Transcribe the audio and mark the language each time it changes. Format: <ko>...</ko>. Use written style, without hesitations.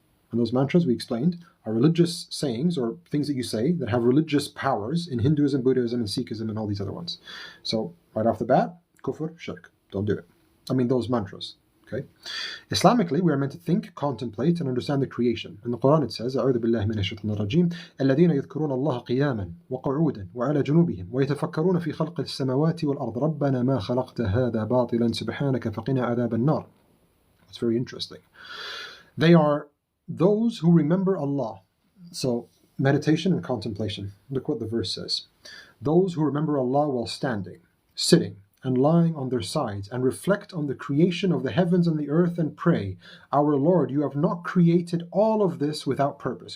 <en>And those mantras, we explained, are religious sayings or things that you say that have religious powers in Hinduism, Buddhism, and Sikhism, and all these other ones. So right off the bat, kufr, shirk. Don't do it. Those mantras. Okay. Islamically, we are meant to think, contemplate, and understand the creation. In the Quran it says,</en> <ar>أعوذ بالله من الشيطان الرجيم الذين يذكرون الله قياما وقعودا وعلى جنوبهم ويتفكرون في خلق السماوات والأرض ربنا ما خلقت هذا باطلا سبحانك فقنا عذاب النار.</ar> <en>It's very interesting. They are those who remember Allah. So, meditation and contemplation. Look what the verse says. Those who remember Allah while standing, sitting, and lying on their sides, and reflect on the creation of the heavens and the earth, and pray, Our Lord, you have not created all of this without purpose.</en>